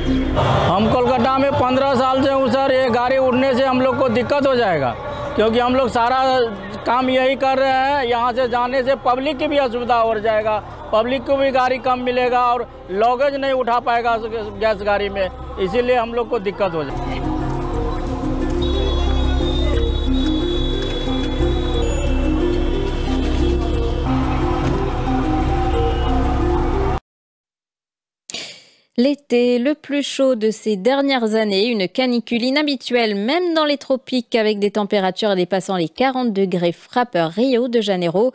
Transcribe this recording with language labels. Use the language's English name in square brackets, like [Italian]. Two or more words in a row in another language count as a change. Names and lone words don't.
[Hindi] हम कोलकाता में 15 साल से हूँ सर। ये गाड़ी उड़ने से हम लोग को दिक्कत हो जाएगा, क्योंकि हम लोग सारा काम यही कर रहे हैं। यहाँ से जाने से पब्लिक की भी असुविधा हो जाएगा, पब्लिक को भी गाड़ी कम मिलेगा और लगेज नहीं उठा पाएगा गैस गाड़ी में, इसीलिए हम लोग को दिक्कत हो जाएगी। [French] L'été le plus chaud de ces dernières années, une canicule inhabituelle même dans les tropiques avec des températures dépassant les 40 degrés frappe Rio de Janeiro.